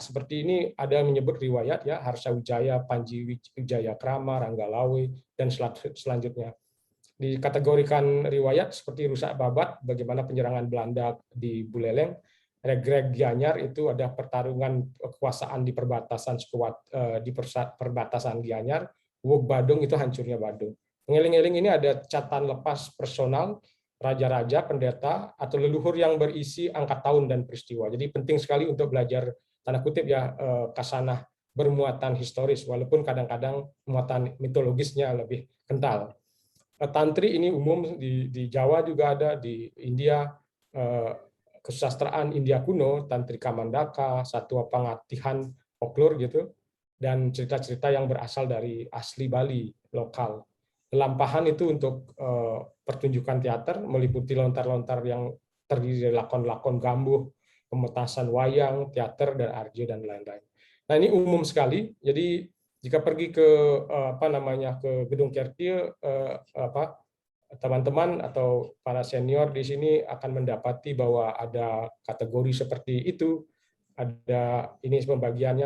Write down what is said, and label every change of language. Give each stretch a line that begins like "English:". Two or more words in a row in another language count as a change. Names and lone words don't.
Indonesian: Seperti ini ada menyebut riwayat ya, Harsa Wijaya, Panji Wijaya Krama, Ranggalawe, dan selanjutnya. Dikategorikan riwayat seperti rusak babat, bagaimana penyerangan Belanda di Buleleng. Regreg Gianyar itu ada pertarungan kekuasaan di perbatasan Gianyar. Wog Badung itu hancurnya Badung. Mengeling-eling ini ada catatan lepas personal, raja-raja, pendeta, atau leluhur yang berisi angka tahun dan peristiwa. Jadi penting sekali untuk belajar tanda kutip ya kasanah bermuatan historis, walaupun kadang-kadang muatan mitologisnya lebih kental. Tantri ini umum di Jawa juga ada, di India, kesusastraan India kuno, Tantrika Mandaka, Satwa Pangatihan, folklore gitu, dan cerita-cerita yang berasal dari asli Bali, lokal. Lampahan itu untuk pertunjukan teater, meliputi lontar-lontar yang terdiri dari lakon-lakon gambuh, pementasan wayang, teater, dan arjo, dan lain-lain. Nah ini umum sekali, jadi jika pergi ke ke Gedung Kertie, teman-teman atau para senior di sini akan mendapati bahwa ada kategori seperti itu. Ada ini pembagiannya.